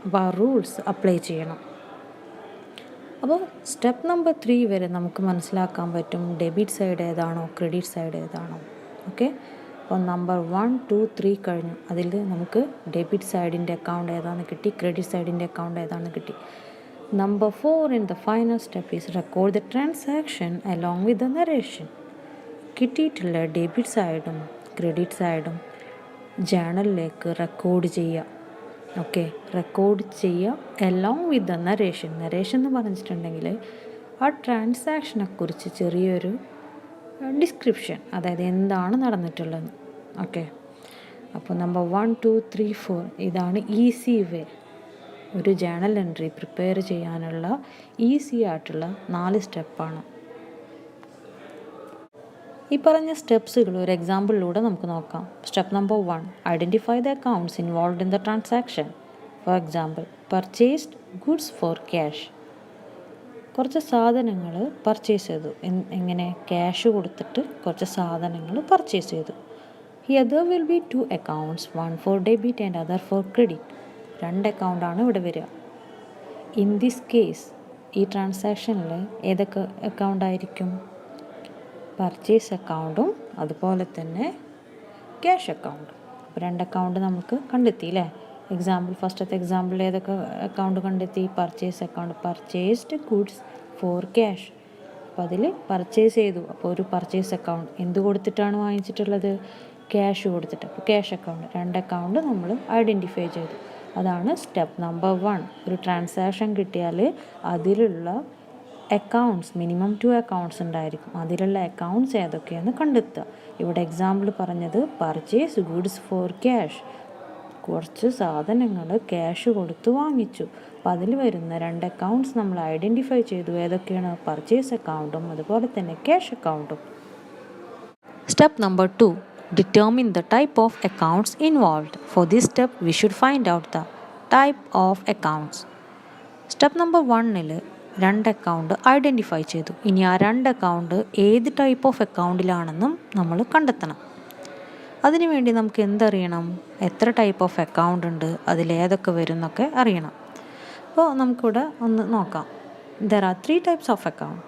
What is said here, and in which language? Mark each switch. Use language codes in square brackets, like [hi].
[ml] അപ്പോൾ ആ rules apply ചെയ്യണം. അപ്പോൾ സ്റ്റെപ്പ് നമ്പർ 3 വരെ നമുക്ക് മനസ്സിലാക്കാൻ പറ്റും ഡെബിറ്റ് സൈഡ് ഏതാണോ ക്രെഡിറ്റ് സൈഡ് ഏതാണോ. ഓക്കെ, അപ്പോൾ നമ്പർ 1, 2, 3 കഴിഞ്ഞു. അതിൽ നമുക്ക് ഡെബിറ്റ് സൈഡിൻ്റെ അക്കൗണ്ട് ഏതാണെന്ന് കിട്ടി, ക്രെഡിറ്റ് സൈഡിൻ്റെ അക്കൗണ്ട് ഏതാണെന്ന് കിട്ടി. [en] Number 4 in the final step is record the transaction along with the narration. [ml] കിട്ടിയിട്ടുള്ള ഡെബിറ്റ് സൈഡും ക്രെഡിറ്റ് സൈഡും ജേണലിലേക്ക് റെക്കോർഡ് ചെയ്യുക. ഓക്കെ, റെക്കോർഡ് ചെയ്യുക along with the narration. Narration എന്ന് പറഞ്ഞിട്ടുണ്ടെങ്കിൽ ആ ട്രാൻസാക്ഷനെക്കുറിച്ച് ചെറിയൊരു ഡിസ്ക്രിപ്ഷൻ, അതായത് എന്താണ് നടന്നിട്ടുള്ളത്. ഓക്കെ, അപ്പോൾ നമ്പർ 1, 2, 3, 4 ഇതാണ് ഈസി വേ. ഒരു ജേണൽ എൻട്രി പ്രിപ്പയർ ചെയ്യാനുള്ള ഈസി ആയിട്ടുള്ള 4 സ്റ്റെപ്പാണ്. ഈ പറഞ്ഞ സ്റ്റെപ്സുകൾ ഒരു എക്സാമ്പിളിലൂടെ നമുക്ക് നോക്കാം. Step number 1, [en] Identify the accounts involved in the transaction. For example, purchased goods for cash. [ml] കുറച്ച് സാധനങ്ങൾ പർച്ചേസ് ചെയ്തു. എങ്ങനെ? ക്യാഷ് കൊടുത്തിട്ട് കുറച്ച് സാധനങ്ങൾ പർച്ചേസ് ചെയ്തു. [en] Here there will be two accounts, one for debit and other for credit. [ml] 2 അക്കൗണ്ടാണ് ഇവിടെ വരിക. ഇൻ ദിസ് കേസ് ഈ ട്രാൻസാക്ഷനിൽ ഏതൊക്കെ അക്കൗണ്ട് ആയിരിക്കും? പർച്ചേസ് അക്കൗണ്ടും അതുപോലെ തന്നെ ക്യാഷ് അക്കൗണ്ടും. അപ്പോൾ 2 അക്കൗണ്ട് നമുക്ക് കണ്ടെത്തി അല്ലേ? ഫസ്റ്റത്തെ എക്സാമ്പിൾ ഏതൊക്കെ അക്കൗണ്ട് കണ്ടെത്തി? Purchase account, purchased goods for cash. അപ്പോൾ അതിൽ പർച്ചേസ് ചെയ്തു. അപ്പോൾ ഒരു പർച്ചേസ് അക്കൗണ്ട് എന്ത് കൊടുത്തിട്ടാണ് വാങ്ങിച്ചിട്ടുള്ളത്? ക്യാഷ് കൊടുത്തിട്ട്. അപ്പോൾ ക്യാഷ് അക്കൗണ്ട്. 2 അക്കൗണ്ട് നമ്മൾ ഐഡൻറ്റിഫൈ ചെയ്തു. അതാണ് സ്റ്റെപ്പ് നമ്പർ 1. ഒരു ട്രാൻസാക്ഷൻ കിട്ടിയാൽ അതിലുള്ള അക്കൗണ്ട്സ് മിനിമം 2 അക്കൗണ്ട്സ് ഉണ്ടായിരിക്കും. അതിലുള്ള അക്കൗണ്ട്സ് ഏതൊക്കെയാണെന്ന് കണ്ടെത്തുക. ഇവിടെ എക്സാമ്പിൾ പറഞ്ഞത് പർച്ചേസ് ഗുഡ്സ് ഫോർ ക്യാഷ്. കുറച്ച് സാധനങ്ങൾ ക്യാഷ് കൊടുത്ത് വാങ്ങിച്ചു. അപ്പോൾ അതിൽ വരുന്ന 2 അക്കൗണ്ട്സ് നമ്മൾ ഐഡൻറ്റിഫൈ ചെയ്തു. ഏതൊക്കെയാണ്? പർച്ചേസ് അക്കൗണ്ടും അതുപോലെ തന്നെ ക്യാഷ് അക്കൗണ്ടും. Step number 2. [en] Determine the type of accounts involved. For this step, we should find out the type of accounts. [ml] Step number 1ൽ 2 അക്കൗണ്ട് ഐഡൻറ്റിഫൈ ചെയ്തു. ഇനി ആ 2 അക്കൗണ്ട് ഏത് ടൈപ്പ് ഓഫ് അക്കൗണ്ടിലാണെന്നും നമ്മൾ കണ്ടെത്തണം. അതിനുവേണ്ടി നമുക്ക് എന്തറിയണം? എത്ര ടൈപ്പ് ഓഫ് അക്കൗണ്ട് ഉണ്ട്, അതിലേതൊക്കെ വരും എന്നൊക്കെ അറിയണം. അപ്പോൾ നമുക്കിവിടെ ഒന്ന് നോക്കാം. [en] There are 3 types of account.